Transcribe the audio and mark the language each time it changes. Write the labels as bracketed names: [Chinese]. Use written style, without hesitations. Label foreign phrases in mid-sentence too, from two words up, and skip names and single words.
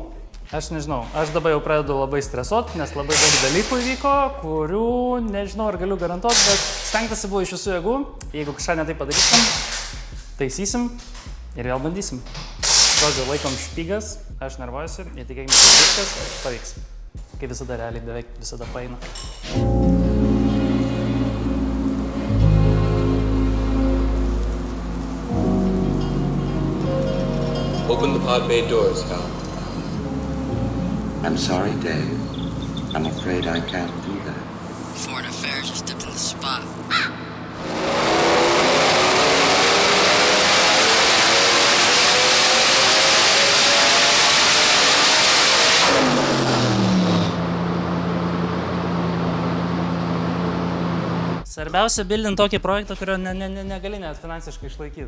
[Lithuanian] Aš nežinau, aš dabar jau pradedu labai stresuoti, nes labai daug dalykų įvyko, kurių nežinau, ar galiu garantuoti, bet stengtasi buvo iš visų jėgų. Jeigu kažką netai padarysim, taisysim ir vėl bandysim. Žodžiu, laikom špygas, aš nervuojuosi, įtikėkime, kad viskas pavyks. Kaip visada realiai beveik visada paeina. [English] Open the pod bay doors, Hal. I'm sorry, Dave. I'm afraid I can't do that. Foreign Affairs just dipped in the spot. [Lithuanian] Svarbiausia bildint tokį projektą, kurio negali net finansiškai išlaikyti.